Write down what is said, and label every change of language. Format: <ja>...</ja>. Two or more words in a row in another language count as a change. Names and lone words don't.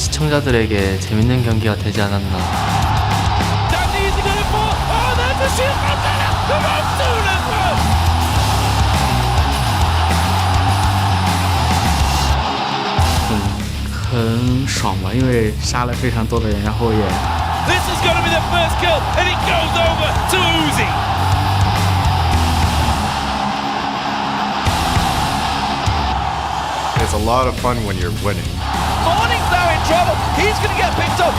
<ko>시청자들에게 재밌는 경기가 되지 않았나.</ko> <zh>很爽吧，因为杀了非常多的人，然后也。</zh> <en>This is going to be the first kill, and it goes over to Uzi. It's a lot of fun when you're winning. Morning's now in trouble. He's going to get picked up.</en>